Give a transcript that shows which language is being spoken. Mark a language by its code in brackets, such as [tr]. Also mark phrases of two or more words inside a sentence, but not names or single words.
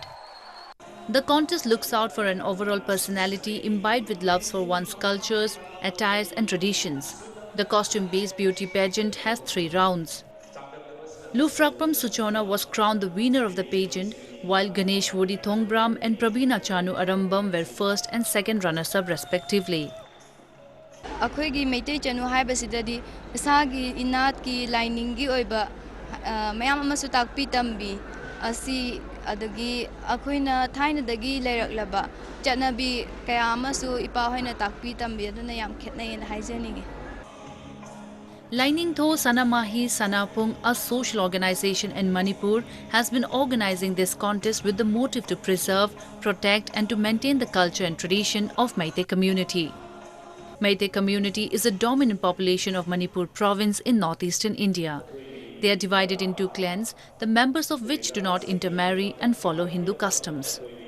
[en] The contest looks out for an overall personality imbibed with loves for one's cultures, attires and traditions. The costume-based beauty pageant has 3 rounds. Lufrakpam Suchona was crowned the winner of the pageant, while Ganesh Wodi Thongbram and Prabina Chanu Arambam were first and second runners-up respectively. [mni] Akhoi Meitei Chanu haibasidadi isagi inatki liningi oiba mayam amasu takpi tambi asi adagi akhoina thainadagi leiraklaba chanabi kaya amasu ipa hoina takpi tambi aduna yam khetnai na haijaningi. [en] Lining Tho Sanamahi Sanapung, a social organization in Manipur, has been organizing this contest with the motive to preserve, protect and to maintain the culture and tradition of Meitei community. Meitei community is a dominant population of Manipur province in northeastern India. They are divided into clans, the members of which do not intermarry and follow Hindu customs.